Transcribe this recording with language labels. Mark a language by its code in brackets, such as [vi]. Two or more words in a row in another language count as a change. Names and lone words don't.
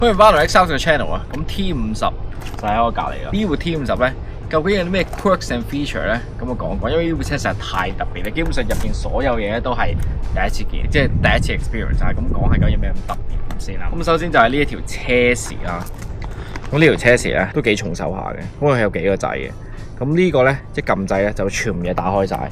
[yue] 歡迎翻嚟 X3嘅 channel 啊！咁 T50就喺我隔離啦。呢部 T50咧，究竟有啲咩 [en] quirks and feature [yue] 咧？咁我講講，因為呢部車實在太特別啦，基本上入邊所有嘢咧都係第一次見，即係第一次 experience 啊！咁講係究竟有咩咁特別先啦？咁首先就係呢一條車匙啦。咁呢條車匙咧都幾重手下嘅，咁佢有幾個掣嘅。咁呢個咧一撳掣咧就全部嘢打開晒。